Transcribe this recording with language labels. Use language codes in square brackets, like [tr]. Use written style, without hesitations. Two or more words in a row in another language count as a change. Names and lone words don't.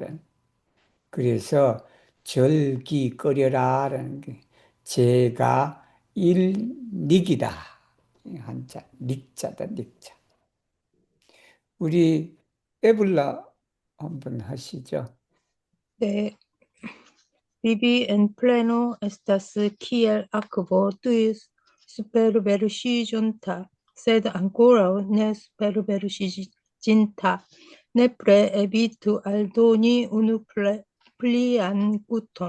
[ko] 그래서 절기 끓여라라는 게 제가 일닉이다. 한자 닉자다 닉자. 우리 에블라 한번 하시죠. 네. [eo] Vivi en pleno estas kiel akvo tuis superverŝiĝonta, sed ankoraŭ ne superverŝiĝinta. Nepre evitu aldoni unu plian guton.